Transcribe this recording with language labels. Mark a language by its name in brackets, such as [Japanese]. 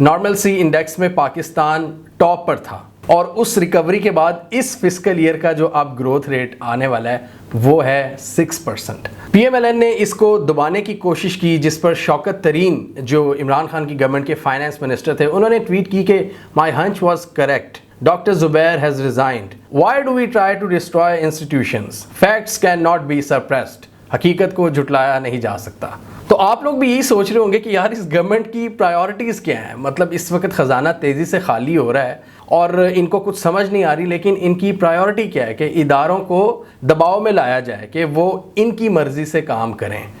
[Hindi] Normal सी index में Pakistan top पर था और उस रिकवरी के बाद इस फिस्कल ईयर का जो अब ग्रोथ रेट आने वाला है वो है 6%। PMLN ने इसको दबाने की कोशिश की, जिस पर शौकत तरीन जो इमरान खान की गवर्नमेंट के फाइनेंस मिनिस्टर थे, उन्होंने ट्वीट की कि [English] my hunch was correct, [Hindi] Dr. [English] Zubair has resigned. Why do we try to destroy institutions? Facts cannot be suppressed. [Hindi] हकीकत को झुटलाया नहीं जा सकता। तो आप लोग भी यही सोच रहे होंगे कि यार इस गवर्नमेंट की प्रायोरिटीज़ क्या हैं। मतलब इस वक्त ख़जाना तेज़ी से खाली हो रहा है और इनको कुछ समझ नहीं आ रही, लेकिन इनकी प्रायोरिटी क्या है कि इदारों को दबाव में लाया जाए कि वो इनकी मर्ज़ी से काम करें।